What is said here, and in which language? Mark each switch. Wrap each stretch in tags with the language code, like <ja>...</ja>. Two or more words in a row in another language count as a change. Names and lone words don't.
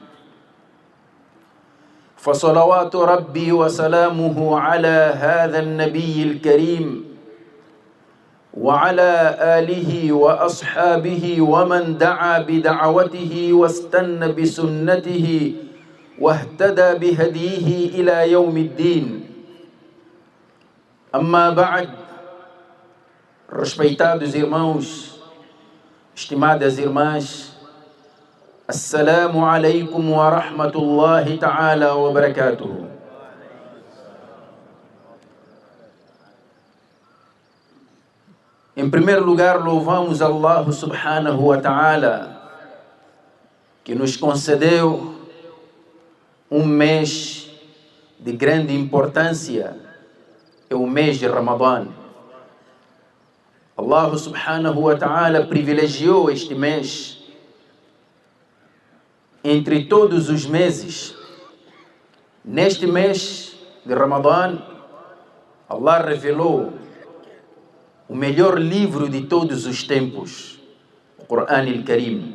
<ar>فصلوات ربي وسلامه على هذا النبي الكريم وعلى آله وأصحابه ومن دعا بدعوته واستنى بسنته واهتدى بهديه إلى يوم الدين. أما بعد،</ar> <pt>respeitados irmãos, estimadas irmãs,</pt> <ar>السلام عليكم ورحمة الله تعالى وبركاته.</ar> <pt>Em primeiro lugar, louvamos Allah</pt> <ar>سبحانه وتعالى,</ar> <pt>que nos concedeu um mês de grande importância, é o mês de Ramadã. Allah</pt> <ar>سبحانه وتعالى</ar> <pt>privilegiou este mês entre todos os meses. Neste mês de Ramadã, Allah revelou o melhor livro de todos os tempos, o Corão al-Karim.</pt>